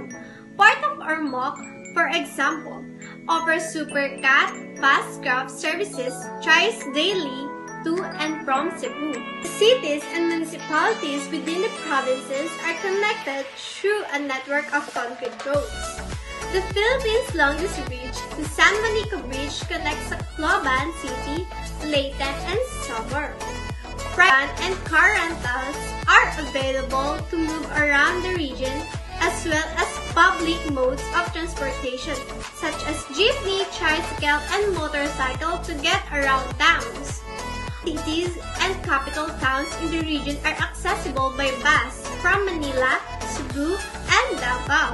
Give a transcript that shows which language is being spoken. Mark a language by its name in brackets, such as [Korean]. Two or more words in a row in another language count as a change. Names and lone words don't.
[English] Port of Ormoc, for example, offers Supercat fast craft services twice daily to and from Cebu. Cities and municipalities within the provinces are connected through a network of concrete roads. The Philippines' longest bridge, the San Juanico Bridge, connects Tacloban City, Leyte, and Samar. Private and car rentals are available to move around the region, as well as public modes of transportation, such as jeepney, tricycle, and motorcycle to get around towns. cities and capital towns in the region are accessible by bus from Manila, Cebu, and Davao.